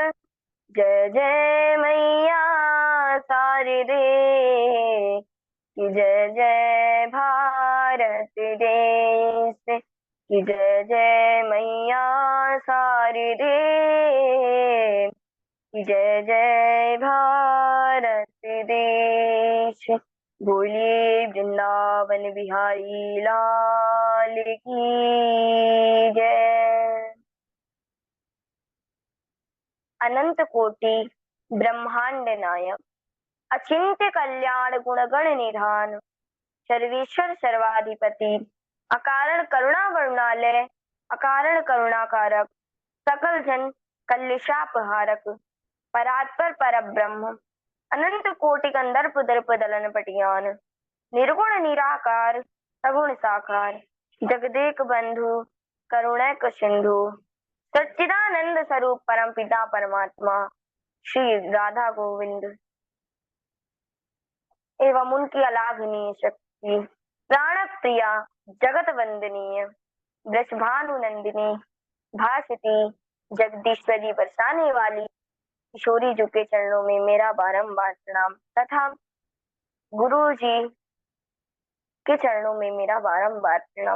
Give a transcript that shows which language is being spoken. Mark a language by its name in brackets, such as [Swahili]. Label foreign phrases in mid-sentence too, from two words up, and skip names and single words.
[Hindi] जय जय मैया शारदे कि जय जय भारत देश कि जय जय मैया शारदे कि जय जय भारत देश। बोलिए वृंदावन बिहारी लाल की जय। अनंत कोटि ब्रह्मांड नायक अचिंत्य कल्याण गुणगण निधान सर्वेश्वर सर्वाधिपति अकारण करुणा वरुणालय अकारण करुणाकारक सकल जन कल्लेशापहारक परात्पर परब्रह्म अनंत कोटि कंदर्प दर्प दलन पटियान निर्गुण निराकार सगुण साकार जगदेक बंधु करुणैक सिंधु सच्चिदानंद स्वरूप परम पिता परमात्मा श्री राधा गोविंद एवं उनकी अलाघनीय शक्ति प्राण प्रिया जगत वंदनीय वृषभानु नंदिनी भासती जगदीश्वरी बरसाने वाली किशोरी जी के चरणों में मेरा बारंबार प्रणाम तथा गुरु जी के चरणों में मेरा बारंबार प्रणाम।